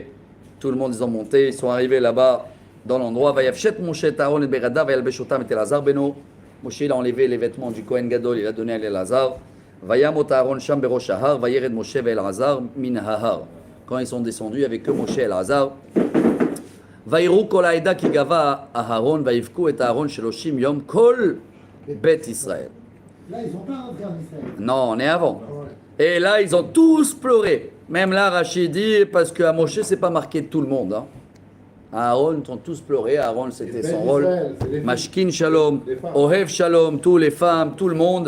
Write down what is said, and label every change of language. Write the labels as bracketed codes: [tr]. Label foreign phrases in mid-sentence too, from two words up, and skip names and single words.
[fr] Tout le monde ils ont monté, ils sont arrivés là-bas dans l'endroit. Moshe il a enlevé les vêtements du Kohen Gadol, il a donné à Elazar. Quand ils sont descendus, il n'y avait que Moshe et Elazar. [he] ויראו כל העדה כי גבה אהרון ויבכו את אהרון 30 יום כל בית ישראל. [fr] Là, ils sont pas rentrés en Israël. Non, on est avant. Et là, ils ont tous pleuré. Même là, Rachid dit, parce qu'à Moshe, c'est pas marqué tout le monde. Hein. Aaron, ils ont tous pleuré. Aaron, c'était son rôle. [he] משכין שלום, אוהב שלום, [fr] tous les femmes, tout le monde.